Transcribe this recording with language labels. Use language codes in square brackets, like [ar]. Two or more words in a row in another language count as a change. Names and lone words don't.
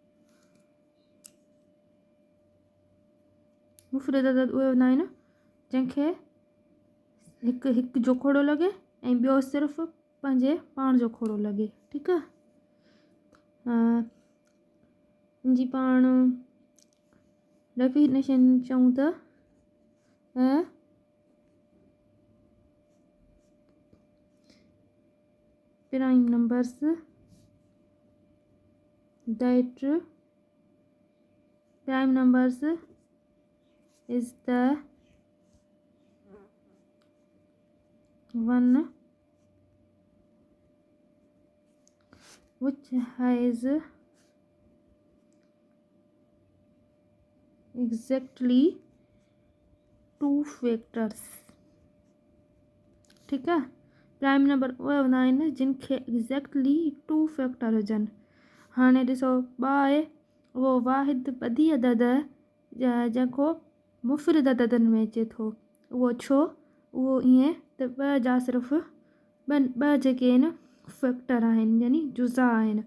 [sd] मुफ़रिद अदद उहे हूंदा आहिनि जंहिंखे हिकु जो खोड़ो लॻे ऐं ॿियो सिर्फ़ु पंहिंजे पाण जो खोड़ो लॻे। ठीकु आहे। जी पाण डेफिनेशन चऊं त [en] prime numbers is the one which has exactly two factors। [hi] ठीक है, [en] prime number [sd] उहे हूंदा आहिनि जिनखे [en] exactly two factor [sd] हुजनि। हाणे ॾिसो ॿ आहे उहो वाहिद ॿधी अदद जेको मुफ़रद अददनि में अचे थो। उहो छो उहो ईअं त ॿ जा सिर्फ़ु ॿ जेके आहिनि फैक्टर आहिनि यानी जुज़ा आहिनि।